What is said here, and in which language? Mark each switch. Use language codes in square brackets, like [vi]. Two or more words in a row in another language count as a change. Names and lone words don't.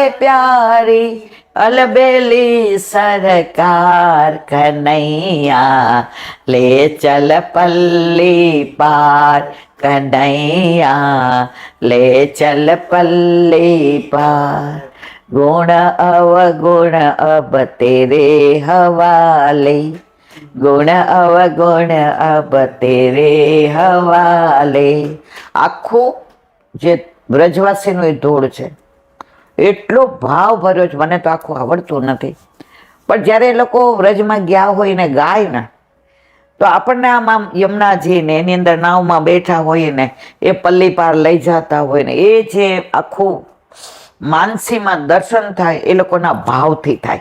[hi] प्यारी, अलबेली सरकार कन्हैया ले चल पल्ली पार, कन्हैया ले चल पल्ली पार, गुण अवगुण अब तेरे हवाले, गुण अवगुण अब तेरे हवाले. [gu] આખું જે વ્રજવાસીનું એ ધૂળ છે, એટલો ભાવ ભર્યો છે. મને તો આખું આવડતું નથી, પણ જ્યારે એ લોકો વ્રજમાં ગયા હોય ને ગાય ને તો આપણને આમ યમુનાજી ને એની અંદર નાવમાં બેઠા હોય ને એ પલ્લી પાર લઈ જતા હોય ને એ જે આખું માનસીમાં દર્શન થાય એ લોકોના ભાવથી થાય.